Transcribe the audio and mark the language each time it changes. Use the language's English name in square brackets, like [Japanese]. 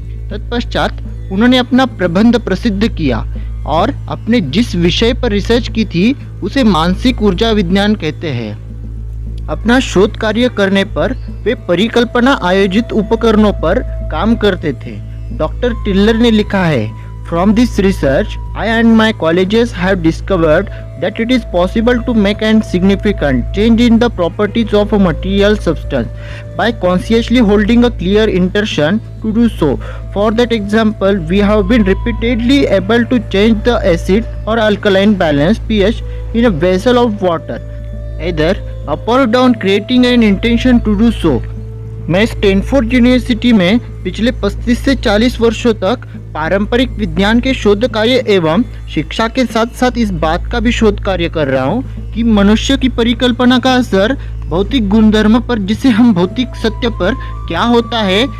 [Hindi] तत्पश्चात उन्होंने अपना प्रबंध प्रसिद्ध किया और अपने जिस विषय पर रिसर्च की थी उसे मानसिक ऊर्जा विज्ञान कहते हैं। अपना शोध कार्य करने पर वे परिकल्पना आयोजित उपकरणों पर काम करते थे। डॉक्टर टिलर ने लिखा है, [English] From this research, I and my colleagues have discovered that it is possible to make a significant change in the properties of a material substance by consciously holding a clear intention to do so. For that example, we have been repeatedly able to change the acid or alkaline balance pH in a vessel of water, either up or down, creating an intention to do so. [Hindi] मैं Stanford university में पिछले 35 से 40 वर्षों तक पारंपरिक विज्ञान के शोध कार्य एवं शिक्षा के साथ साथ इस बात का भी शोध कार्य कर रहा हूँ कि मनुष्य की परिकल्पना का असर भौतिक गुणधर्म पर, जिसे हम भौतिक सत्य पर क्या होता है।